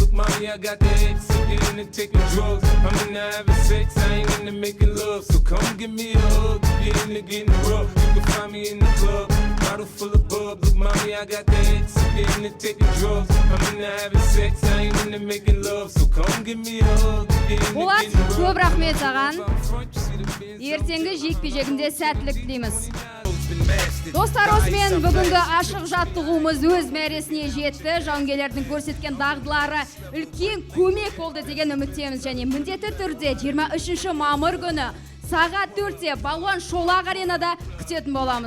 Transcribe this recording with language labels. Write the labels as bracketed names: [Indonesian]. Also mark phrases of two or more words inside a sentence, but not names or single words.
[English] Look, mommy, I got the X, I'm getting into taking drugs. I'm into having sex, I ain't into making love. So come give me a hug, get into getting rough. You can find me in the club, bottle full of bub. Look, mommy, I got the X, I'm getting into taking drugs. I'm into having sex, I ain't into making love. So come give me a hug, get into [Kazakh] Болат, [English] getting rough. [Kazakh] көп рахмет саған. Ертеңгі жекпе-жегінде сәттілік тілейміз. Достар, осымен бүгінгі ашық жаттығуымыз өз мәресіне жетті. Жауынгерлердің көрсеткен дағдылары үлкен көмек болды деген үміттеміз, және міндетті түрде 23 мамыр күні сағат 4-те балуан шолақ аренада күтетін боламыз.